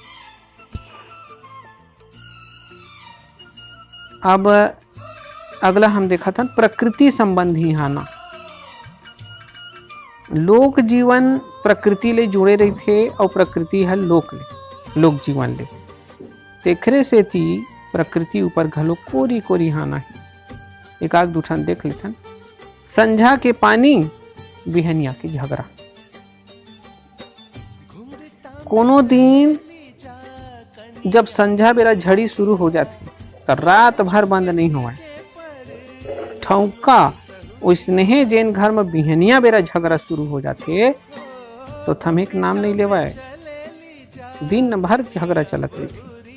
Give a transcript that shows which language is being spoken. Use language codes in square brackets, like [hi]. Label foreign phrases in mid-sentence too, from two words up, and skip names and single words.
[hne] अब अगला हम देखा था प्रकृति संबंधी हाना। लोक जीवन प्रकृति ले जुड़े रही थे और प्रकृति है लोक जीवन ले। तेखरे सेती प्रकृति ऊपर घलो कोरी कोरी हाना है। एक आग दूठन देख लेथन, संझा के पानी बिहनिया के झगड़ा। कोनो दिन जब संझा बेरा झड़ी शुरू हो जाती तो रात भर बंद नहीं हुआ। ठौका वैसने जेन घर में बिहनिया बेरा झगड़ा शुरू हो जाते तो थमे के नाम नहीं लेवाए, दिन भर झगड़ा चलत रही थी।